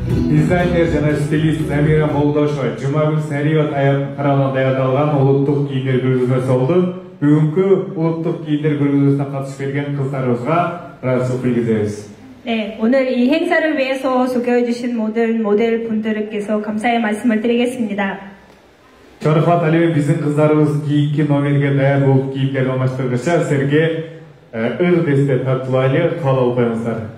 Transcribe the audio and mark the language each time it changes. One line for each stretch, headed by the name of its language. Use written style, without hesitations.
Kyrgyz: Дизайнер жана стилист Замира Болдошова, Жумагүл Сариева тарабынан даярдалган улуттук кийимдер көргөзмөсү болду. Бүгүнкү улуттук кийимдер көргөзмөсүнө катышып берген кыздарыбызга ыраазычылык билдиребиз.
Korean: 네, 오늘 이 행사를 위해서 소개해주신 모든 모델 분들께서 감사의 말씀을 드리겠습니다.
Kyrgyz: Чорхат алеми биздин кыздарыбыз кийинки номерге даяр болуп кийимдерди алмаштыргыча силерге ыр десте тартуулайлы каалоо коюңуздар.